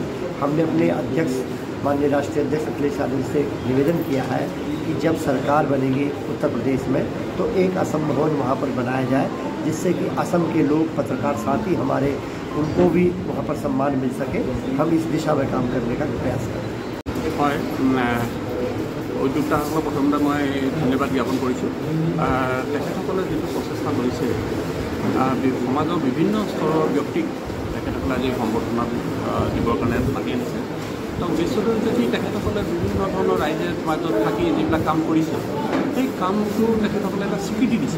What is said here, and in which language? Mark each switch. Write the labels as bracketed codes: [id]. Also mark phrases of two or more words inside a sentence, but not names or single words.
[hi] हमने अपने अध्यक्ष माननीय राष्ट्रीय अध्यक्ष अखिलेश यादव से निवेदन किया है कि जब सरकार बनेगी उत्तर प्रदेश में तो एक असम भवन वहाँ पर बनाया जाए, जिससे कि असम के लोग, पत्रकार साथी हमारे, उनको भी वहाँ पर सम्मान मिल सके। हम इस दिशा में काम करने का प्रयास करें। [as] उद्योक्ताসকলক প্ৰথমতে মই ধন্যবাদ জ্ঞাপন কৰিছোঁ। তেখেতসকলে যিটো প্ৰচেষ্টা কৰিছে, সমাজৰ বিভিন্ন স্তৰৰ ব্যক্তিক তেখেতসকলে আজি সম্বৰ্ধনা দিবৰ কাৰণে মাতি আনিছে। তো উদ্দেশ্যটো হৈছে কি, তেখেতসকলে বিভিন্ন ধৰণৰ ৰাইজৰ মাজত থাকি যিবিলাক কাম কৰিছে সেই কামটো তেখেতসকলে এটা স্বীকৃতি দিছে।